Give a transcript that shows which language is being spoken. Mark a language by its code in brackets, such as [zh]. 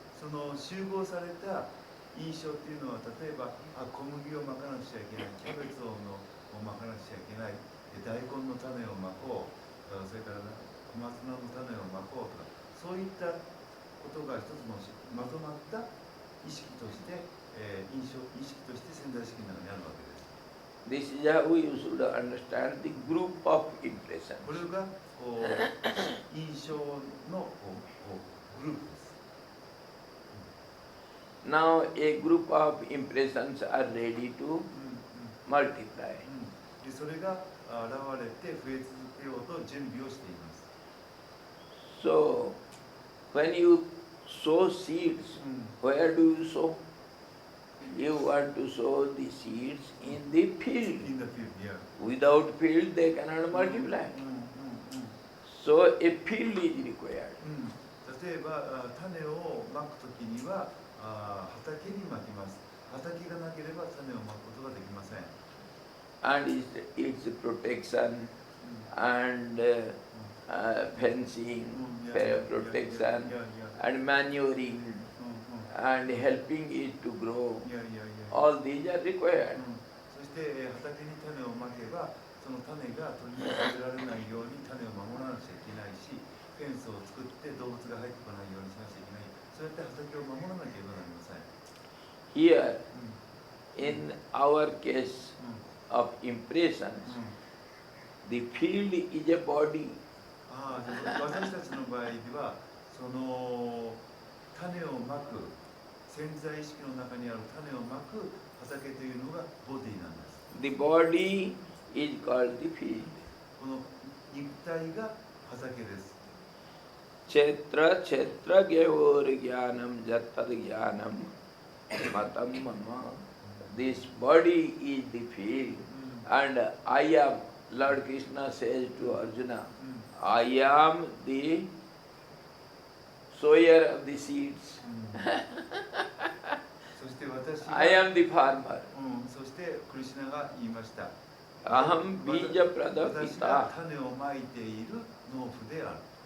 [ja] その集合された印象っていうのは例えば小麦をまかなくちゃいけないキャベツをまかなくちゃいけない大根の種をまこうそれから小松菜の種をまこうとかそういったことが一つのまとまった意識として、意識として潜在意識の中にあるわけです。 [en] this is how you should understand the group of impressions. [ja] これがこう印象のグループです。 [en] Now a group of impressions are ready to うんうん multiply. [ja] でそれが現れて増え続けようと準備をしています。 [en] So when you sow seeds, うん where do you sow? You want to sow the seeds in the field. In the field, yeah. Without field they cannot multiply. うんうんうん So a field is required. [ja] うん例えば種をまくときには畑にまきます。畑がなければ種をまくことができません。 [en] And its protection and fencing, protection and manuring and helping it to grow, いやいやいや。 all these are required. [ja] そして畑に種をまけばその種が鳥に食べられないように種を守らなくちゃいけないし、フェンスを作って動物が入ってこないようにしなくちゃいけない。そうやって畑を守らなければなりません。 [en] Here, in our case うん of impressions, うん the field is a body. [ja] じゃあ私たちの場合ではその種をまく潜在意識の中にある種をまく畑というのがボディなんです。 [en] The body is called the field. [ja] この肉体が畑です。 [sa] Kshetra kshetra gyayor jnanam jattad jnanam matam mama. [en] This body is the field, and I am, Lord Krishna says to Arjuna, I am the sower of the seeds. [ja] そして私が [en] I am the farmer. [ja] そしてクリシュナが言いました。 [sa] Aham bija [ja] 私が [sa] pradapita. [ja] 種をまいている農夫である。